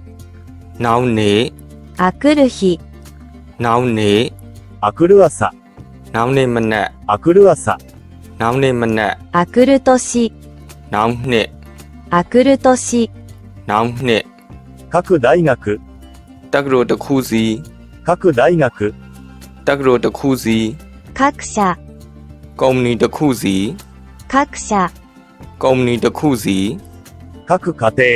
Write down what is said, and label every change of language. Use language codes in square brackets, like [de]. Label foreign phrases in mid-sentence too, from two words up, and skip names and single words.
[my] နောက်နေ့ [ja] あくる日、 [my] နောက်နေ့ [ja] あくる朝、 [my] နောက်နေ့မနက် [ja] あくる朝、 [my] နောက်နေ့မနက် [ja] あくる年、 [my] နောက်နှစ် [ja] あくる年、 [my] နောက်နှစ် [ja] 各大学、 [my] တက္ကသိုလ်တစ်ခုစီ [ja] 各大学、 [my] တက္ကသိုလ်တစ်ခုစီ [ja] 各社、 [my] ကုမ္ပဏီတစ်ခုစီ [ja] 各社、 [my] ကုမ္ပဏီတစ်ခုစီ [ja] 各家庭、